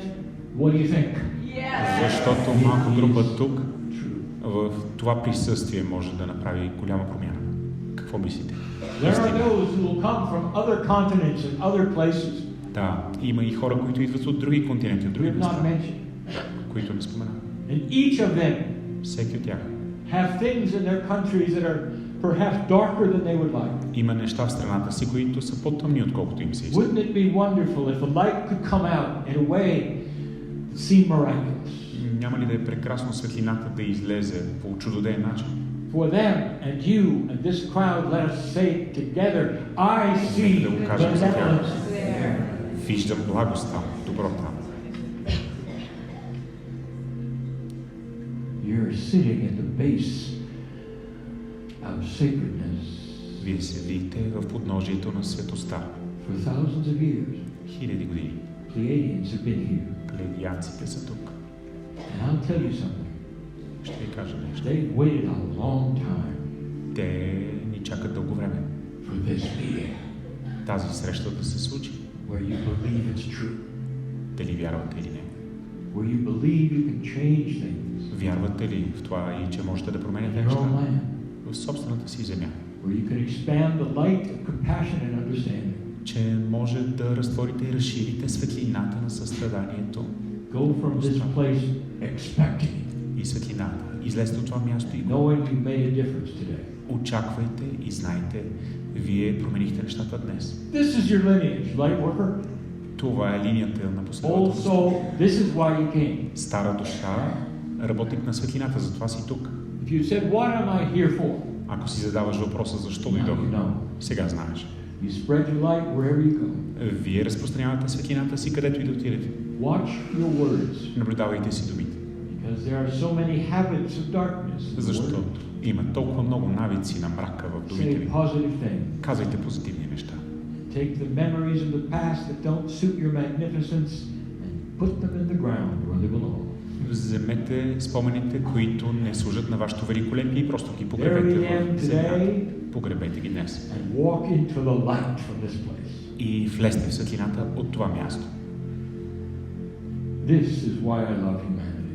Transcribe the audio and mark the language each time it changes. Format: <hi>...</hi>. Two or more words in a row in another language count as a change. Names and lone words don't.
<en>What do you think?</en> <bg>Защото малко група тук</bg> <en>True.</en> <bg>в това присъствие може да направи голяма промяна. Какво мислите?</bg> <en>There are those who will come from other continents and other places</en> <bg>Да, има и хора, които идват от други континенти, от</bg> <en>we</en> <bg>други</bg> <en>have not</en> <bg>места,</bg> <en>mentioned.</en> <bg>които не споменах.</bg> <en>And each of them</en> <bg>Всеки от тях</bg> <en>have things in their countries that are perhaps darker than they would like.</en> <bg>има неща в страната си, които са по-тъмни, отколкото им се иска.</bg> <en>Wouldn't it be wonderful if the light could come out in a way that seemed miraculous?</en> <bg>Няма ли да е прекрасно светлината да излезе по чудодеен начин?</bg> <en>For them and you and this crowd, let us say together, I see</en> <bg>Да го кажем за тях.</bg> <en>benevolence there.</en> <bg>Виждам благост там, добро там.</bg> <en>You're sitting at the base of sacredness</en> <bg>Вие седите в подножието на светостта.</bg> <en>for thousands of years.</en> <bg>Хиляди години.</bg> <en>Pleiadians have been here.</en> <bg>Плеядианците са тук.</bg> <en>And I'll tell you something.</en> <bg>Ще ви кажа нещо.</bg> <en>They've waited a long time</en> <bg>Те ни чакат дълго време.</bg> <en>for this meeting</en> <bg>Тази среща да се случи.</bg> <en>where you believe it's true,</en> <bg>Дали вярвате или не?</bg> <en>where you believe you can change things</en> <bg>Вярвате ли в това и че можете да променяте</bg> <en>in your own</en> <bg>неща</bg> <en>land,</en> <bg>в собствената си земя?</bg> <en>where you can expand the light of compassion and understanding.</en> <bg>че може да разтворите и разширите светлината на състраданието.</bg> <en>Go from this place expecting.</en> <bg>И светлината. Излезте от това място и</bg> <en>Knowing you made a difference today.</en> <bg>очаквайте и знайте, вие променихте нещата днес.</bg> <en>This is your lineage, light worker.</en> <bg>Това е линията на</bg> <en>Old</en> <bg>последователността.</bg> <en>soul, this is why you came.</en> <bg>Стара душа, работник на светлината, затова си тук.</bg> <en>If you said, what am I here for?</en> <bg>Ако си задаваш въпроса защо</bg> <en>Now</en> <bg>дойдох,</bg> <en>you know.</en> <bg>сега знаеш.</bg> <en>You spread your light wherever you go.</en> <bg>Вие разпространявате светлината си, където и да отидете.</bg> <en>Watch your words.</en> <bg>Наблюдавайте си думите.</bg> <en>Because there are so many habits of darkness.</en> <bg>Защото има толкова много навици на мрака в думите</bg> <en>Say</en> <bg>ви.</bg> <en>positive things.</en> <bg>Казвайте позитивни неща.</bg> <en>Take the memories of the past that don't suit your magnificence and put them in the ground where they belong.</en> <bg>Вземете спомените, които не служат на вашето великолепие и просто ги погребете в земята. Погребете ги днес.</bg> <en>And walk into the light from this place.</en> <bg>И влезте в светлината от това място.</bg> <en>This is why I love humanity.</en>